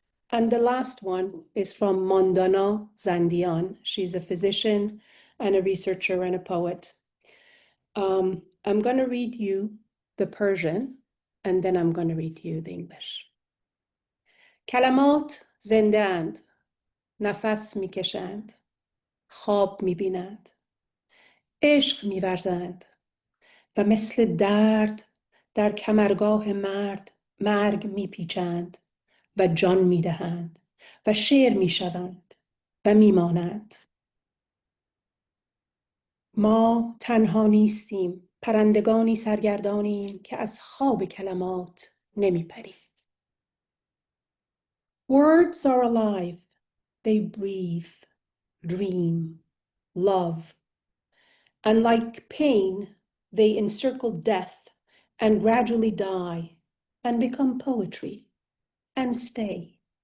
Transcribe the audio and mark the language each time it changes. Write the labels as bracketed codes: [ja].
[en] And the last one is from Mandana Zandian. She's a physician and a researcher and a poet. I'm going to read you the Persian, and then I'm going to read you the English. [fa] کلمات زنده اند، نفس میکشند، خواب میبینند، عشق میورزند و مثل درد در کمرگاه مرگ میپیچند و جان میدهند و شعر میشوند و میمانند. ما تنها نیستیم، پرندگانی سرگردانیم که از خواب کلمات نمیپریم. [en] Words are alive. They breathe, dream, love. And like pain, they encircle death and gradually die and become poetry and stay.